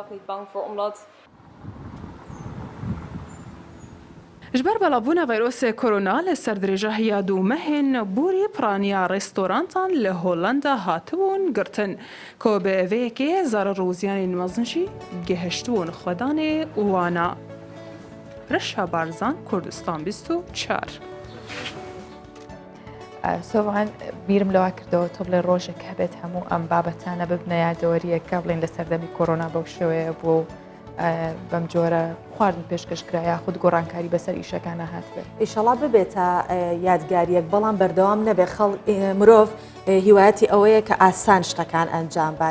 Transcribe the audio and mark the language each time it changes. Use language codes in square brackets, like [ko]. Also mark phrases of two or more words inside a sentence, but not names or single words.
[ku] Ji ber belavbûna vayrosê korona li ser dirêja hiya dû mehên borî piraniya rêstorantan li Hollanda hatibûn girtin ku bi eveyekê zarar û ziyanên mezin jî gihiştibûn xwedanê wana. Reşa Barzan, Kurdistan 24. [ckb] سۆڤان بیرم لەوا کردەوە تۆ بڵێ ڕۆژێک هەبێت هەموو ئەم بابەتانە ببنە یادەوەریەکە بڵێن لە سەردەمی کۆرۆنا بەو شێوەیە بۆ بەم جۆرە خواردن پێشکەشکرا یاخود گۆڕانکاری بەسەر ئیشەکانە هات بێت. ئیشەڵا ببێتە یادگاریەک بەڵام بەردەوام نەبێ مرۆڤ هیوایەتی ئەوەیە کە ئاسان شتەکان ئەنجام بان.